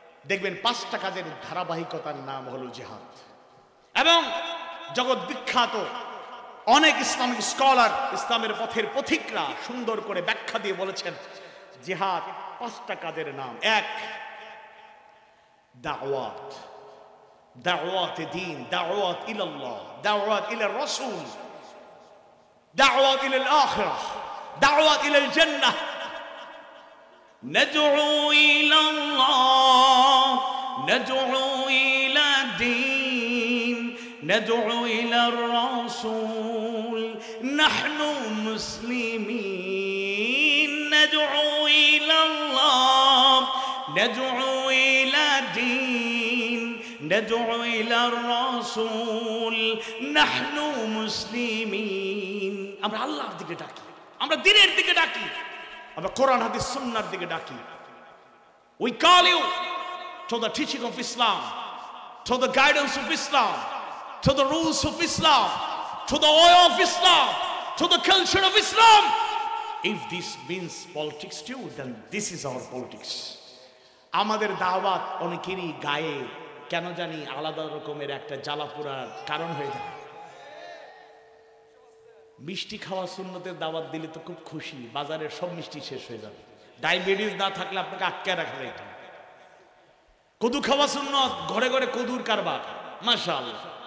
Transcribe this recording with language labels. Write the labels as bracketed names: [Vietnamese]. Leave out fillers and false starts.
[Bangla] দেখবেন 5টা কাজের ধারাবাহিকতার নাম হলো জিহাদ। এবং জগৎ বিখ্যাত অনেক ইসলামিক স্কলার, ইসলামের পথের পথিকরা সুন্দর করে ব্যাখ্যা দিয়ে বলেছেন জিহাদ 5টা কাজের নাম। 1, দাওয়াত, দাওয়াত দ্বীন, [Arabic] দাওয়াত ইলাল্লাহ, দাওয়াত ইলার রাসূল, দাওয়াত ইলাল আখিরাহ, দাওয়াত ইলাল জান্নাহ। ندعو إلى الله، ندعو إلى الدين، ندعو إلى الرسول، نحن مسلمين. ندعو إلى الله، ندعو إلى الدين، ندعو إلى الرسول، نحن مسلمين. [Bangla] আমরা আল্লাহর দিকে ডাকি, আমরা দ্বীনের দিকে ডাকি, আমরা কোরআন হাদিস সুন্নাহর দিকে ডাকি। [English] We call you to the teaching of Islam, to the guidance of Islam, to the rules of Islam, to the way of Islam, to the culture of Islam. If this means politics too, then this is our politics. [Bangla] আমাদের দাওয়াত অনেকেরই গায়ে কেন জানি আলাদা রকমের একটা জ্বালা পোড়ার কারণ হয়ে যায়। মিষ্টি খাওয়া সুন্নতের দাওয়াত দিলে তো খুব খুশি, বাজারের সব মিষ্টি শেষ হয়ে যাবে। ডায়াবেটিস না থাকলে আপনাকে আটকে রাখা যায়। কদু খাওয়া সুন্নত, ঘরে ঘরে কদুর কারবার, মাশাআল্লাহ।